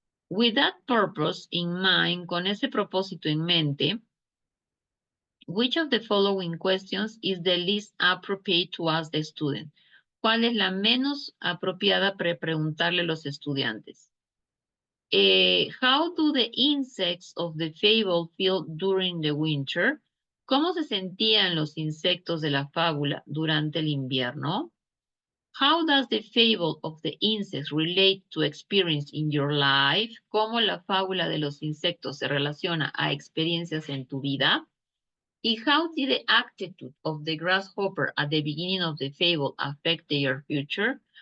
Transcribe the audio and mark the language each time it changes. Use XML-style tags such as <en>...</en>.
<en>With that purpose in mind,</en> <es>con ese propósito en mente,</es> <en>which of the following questions is the least appropriate to ask the student?</en> <es>¿Cuál es la menos apropiada para preguntarle a los estudiantes?</es> <en>How do the insects of the fable feel during the winter?</en> <es>¿Cómo se sentían los insectos de la fábula durante el invierno?</es> <en>How does the fable of the insects relate to experience in your life?</en> <es>¿Cómo la fábula de los insectos se relaciona a experiencias en tu vida?</es> <en>¿Y how did the attitude of the grasshopper at the beginning of the fable affect their future?</en>